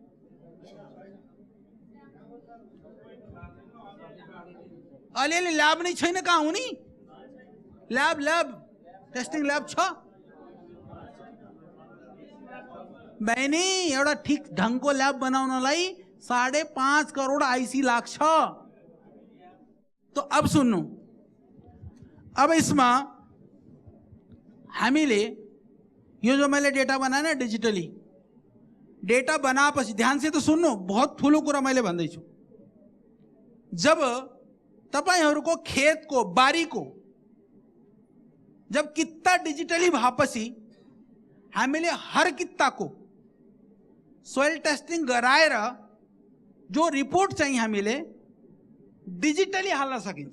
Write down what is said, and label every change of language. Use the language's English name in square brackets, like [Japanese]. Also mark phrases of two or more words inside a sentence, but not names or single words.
[Nepali] अलिअलि ल्याब नै छैन, कहाँ हुने ल्याब टेस्टिङ ल्याब छ बहिनी। एउटा ठीक ढंगको ल्याब बनाउनलाई 5.5 करोड आईसी लाग्छ। तो अब सुन्नु, अब इसमा हामीले यो जो मैले डेटा बनाए ना डिजिटली डेटा बनाएपछि [Hindi] ध्यान से तो [Nepali] सुन्नु, बहुत ठुलो कुरा मैले भन्दैछु। जब तपाईहरुको खेतको बारीको जब कित्ता डिजिटली भएपछि हामीले हर कित्ताको सोइल टेस्टिङ गराएर जो रिपोर्ट चाहिँ हामीले डिजिटली हाल्न सकिन्छ।